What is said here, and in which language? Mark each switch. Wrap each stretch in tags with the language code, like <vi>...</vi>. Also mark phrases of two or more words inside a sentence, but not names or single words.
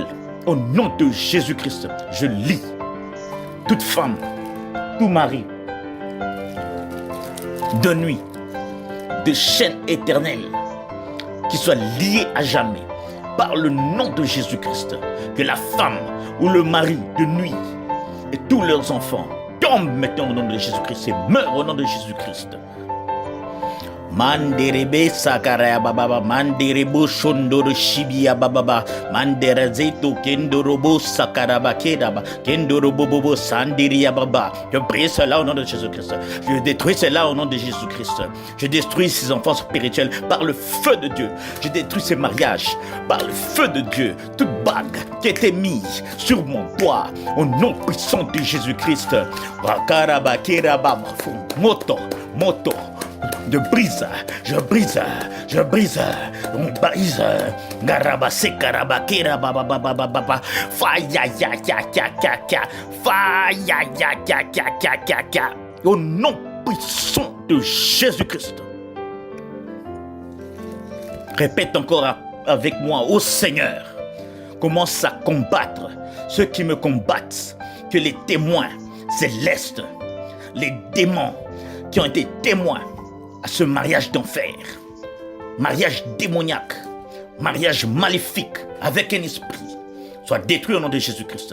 <fr>Au nom de Jésus-Christ, je lie toute femme, tout mari de nuit, de chaîne éternelle, qui soit lié à jamais par le nom de Jésus-Christ. Que la femme ou le mari de nuit et tous leurs enfants tombent maintenant au nom de Jésus-Christ et meurent au nom de Jésus-Christ. Manderebe sakaraya bababa, manderebo shondoro shibia bababa, manderezeto kendorobo sakaraba kedaba, kendorobo bobo sandiria baba. Je brise cela au nom de Jésus-Christ. Je détruis cela au nom de Jésus-Christ. Je détruis ces enfants spirituels par le feu de Dieu. Je détruis ces mariages par le feu de Dieu. Toute bague qui était mise sur mon doigt au nom puissant de Jésus-Christ. Wakaraba keraba moto, moto. Je brise, on brise, garabase karabakera baba, faya ya au nom puissant de Jésus-Christ. Répète encore avec moi, ô Seigneur, commence à combattre ceux qui me combattent, que les témoins célestes, les démons qui ont été témoins à ce mariage d'enfer, mariage démoniaque, mariage maléfique avec un esprit, soit détruit au nom de Jésus-Christ.</fr>